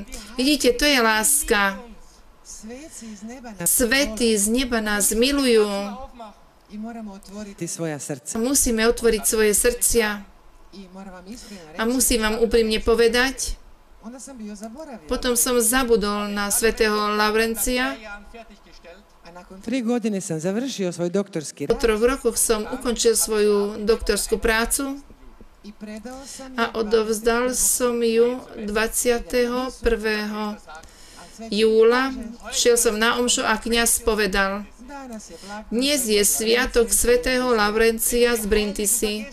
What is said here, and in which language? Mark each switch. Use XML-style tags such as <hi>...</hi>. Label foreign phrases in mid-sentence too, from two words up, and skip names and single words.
<sk>Vidíte, to je láska. Svätí z neba nás milujú. Musíme otvoriť svoje srdcia. A musím vám úprimne povedať, potom som zabudol na svätého Laurencia.</sk> <hr>3 godine sam završio svoj doktorski rad.</hr> <sk>Po 3 rokoch som ukončil svoju doktorskú prácu a odovzdal som ju 21. júla. Šiel som na omšu a kňaz povedal, dnes je sviatok svätého Laurencia z Brindisi.</sk>